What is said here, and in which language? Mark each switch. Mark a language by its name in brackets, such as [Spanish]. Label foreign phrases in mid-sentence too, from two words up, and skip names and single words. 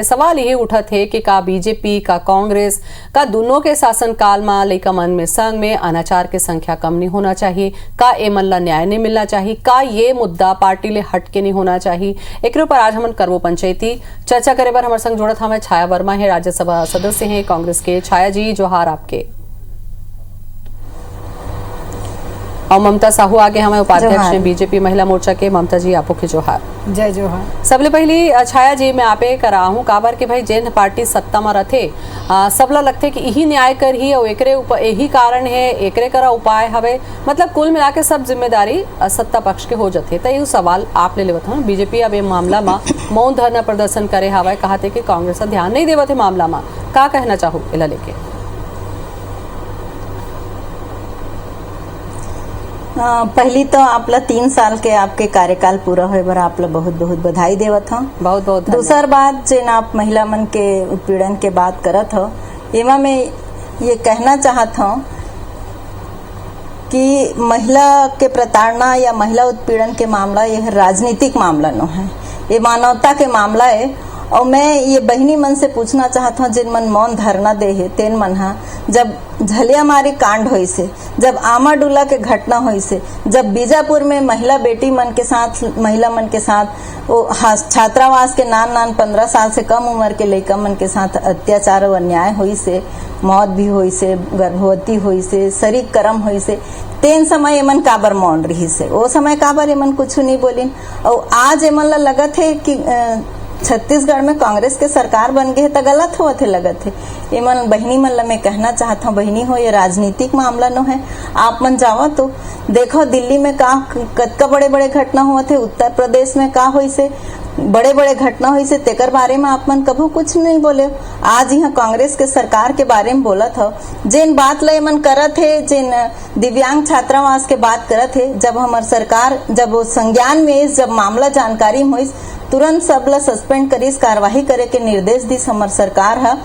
[Chhattisgarhi] सवाल यही उठत है कि का बीजेपी का कांग्रेस का दोनों के शासन काल में लइका मन में संग में अनाचार के संख्या कम नहीं होना चाहिए, का ए मन ला न्याय नहीं मिलना चाहिए, का ये मुद्दा पार्टी ले हट के नहीं होना चाहिए। एक ऊपर आज हम करबो पंचायती चर्चा करे बर हमारे संग जुड़त हमें छाया वर्मा है, राज्यसभा सदस्य हैं कांग्रेस के। छाया जी जोहार आपके। और ममता साहू आगे हमें उपाध्यक्ष हैं बीजेपी महिला मोर्चा के। ममता जी आपो के जोहार। जय जोहार। सबले पहली छाया जी मैं आपे कराहूं काबर के भाई जेन पार्टी सत्ता में रथे सबला लगथे कि यही न्याय कर ही और एकरे ऊपर यही कारण है एकरे करा उपाय हवे, मतलब कुल मिला के सब जिम्मेदारी सत्ता पक्ष के हो जाते। तो ये सवाल आप ले लेवत हूँ बीजेपी अब ये मामला में मौन धरना प्रदर्शन करे हवा कहते कि कांग्रेस ध्यान नहीं देवत है मामला में, का कहना चाहूँ इला लेके? पहली तो आपला 3 साल के आपके कार्यकाल पूरा होए बर आपला बहुत बहुत बधाई देवत हूँ। बहुत बहुत दूसर बात जेन आप महिला मन के उत्पीड़न के बात करत हो, एमा मैं ये कहना चाहत हूँ कि महिला के प्रताड़ना या महिला उत्पीड़न के मामला यह राजनीतिक मामला न है, ये मानवता के मामला है। और मैं ये बहनी मन से पूछना चाहता हूँ जिन मन मौन धरना दे है तेन मन हा जब झलियामारी कांड हुई से, जब आमाडुला के घटना हुई से, जब बीजापुर में महिला बेटी मन के साथ महिला मन के साथ वो छात्रावास के नान 15 साल से कम उम्र के लड़का मन के साथ अत्याचार और अन्याय हुई से, मौत भी हुई से, गर्भवती हुई से, शरीर कर्म हुई से, तेन समय एमन काबर मौन रही से, वो समय काबर एमन कुछ नहीं बोलिन। और आज एमन ला लगत है कि छत्तीसगढ़ में कांग्रेस के सरकार बन गए तो गलत होते लगत है। ये मन बहनी मन ला मैं कहना चाहता हूँ बहनी हो ये राजनीतिक मामला न है। आप मन जाओ तो देखो दिल्ली में का कतका बड़े बड़े घटना हुआ थे, उत्तर प्रदेश में का हुई से बड़े बड़े घटना हुई से, तेकर बारे में आप मन कभू कुछ नहीं बोले। आज यहाँ कांग्रेस के सरकार के बारे में बोला था, जेन बात ला मन करत है, जेन दिव्यांग छात्रावास के बात करत है, जब हमार सरकार जब वो संज्ञान में जब मामला जानकारी में हुई तुरंत सबला सस्पेंड करीस, कार्रवाई करे के निर्देश दी हमार सरकार है।